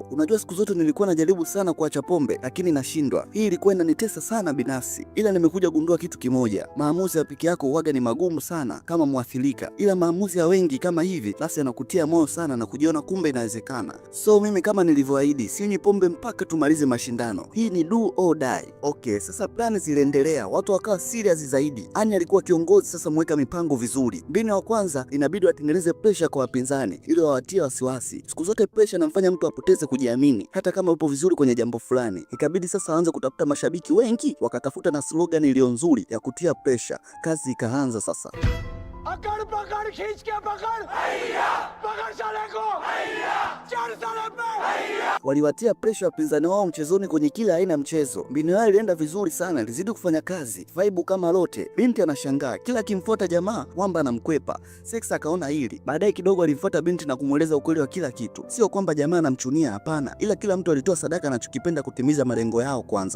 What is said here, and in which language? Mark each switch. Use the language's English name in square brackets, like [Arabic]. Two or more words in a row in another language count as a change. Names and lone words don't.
[Swahili] Unajua siku zote nilikuwa najaribu sana kuacha pombe lakini nashindwa. Hii ilikuwa inanitesa sana binafsi. Ila nimekuja gundua kitu kimoja. Maamuzi ya peke yako huwaga ni magumu sana kama mwathirika. Ila maamuzi ya wengi kama hivi basi yanakutia moyo sana na kujiona kumbe inawezekana. So mimi kama nilivyoahidi, sinywi pombe mpaka tumalize mashindano. Hii ni [English] do or die. [Swahili] Okay, sasa plani ziliendelea. Watu wakawa serious zaidi. Ani alikuwa kiongozi sasa, mweka mipango vizuri. Mbinu ya kwanza inabidi watengeneze pressure kwa wapinzani ili wawatie wasiwasi. Siku zote pressure inamfanya mtu apoteze kujiamini hata kama upo vizuri kwenye jambo fulani. Ikabidi sasa waanze kutafuta mashabiki wengi, wakatafuta na slogan iliyo nzuri ya kutia pressure. Kazi ikaanza sasa. [Hindi] अकड़ पकड़ खींच के पकड़ पकड़ साले को चढ़ साले पे। [Swahili] Waliwatia presha wapinzani wao mchezoni kwenye kila aina ya mchezo. Mbinu yao ilienda vizuri sana, ilizidi kufanya kazi. Vibe kama lote. Binti anashangaa, kila akimfuata jamaa mwamba anamkwepa. Sexa akaona hili. Baadaye kidogo alimfuata binti na kumweleza ukweli wa kila kitu. Sio kwamba jamaa anamchunia, hapana, ila kila mtu alitoa sadaka anachokipenda kutimiza malengo yao kwanza.